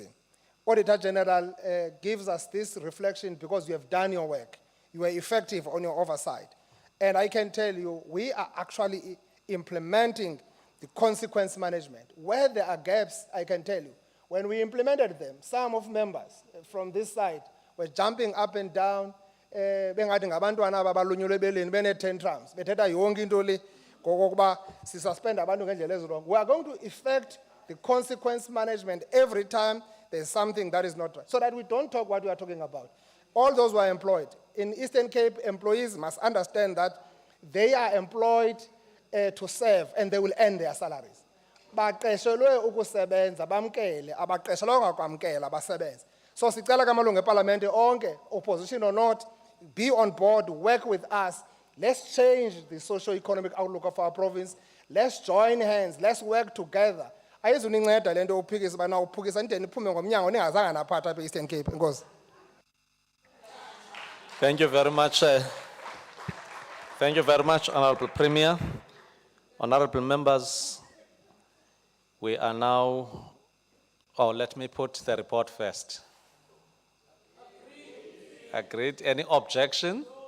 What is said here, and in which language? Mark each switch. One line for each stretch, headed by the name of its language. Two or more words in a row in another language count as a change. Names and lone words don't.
English: Auditor General gives us this reflection because you have done your work. You were effective on your oversight. And I can tell you, we are actually implementing the consequence management. Where there are gaps, I can tell you, when we implemented them, some of members from this side were jumping up and down,
Xhosa: bengathi ngabantwana ababalunyulwe ebeleni bene-tantrums, bethetha yonke into le ngokokuba sisuspend abantu ngendlela ezirong.
English: We are going to effect the consequence management every time there's something that is not right, so that we don't talk what we are talking about. All those who are employed. In Eastern Cape, employees must understand that they are employed to serve and they will earn their salaries.
Xhosa: Baqeshelwe ukusebenza bamkele, abaqeshelwanga kwamkela basebenze.
English: So
Xhosa: sicela kamalungu eParliament onke,
English: opposition or not, be on board, work with us. Let's change the socio-economic outlook of our province. Let's join hands, let's work together.
Xhosa: Ayizuninceda lento uphikisa bana uphikisa into niphume ngomnyango ningazanga naphatha apha eEastern Cape. Inkosi.
English: Thank you very much. Thank you very much, Honorable Premier. Honorable members, we are now, let me put the report first. Agreed. Any objection?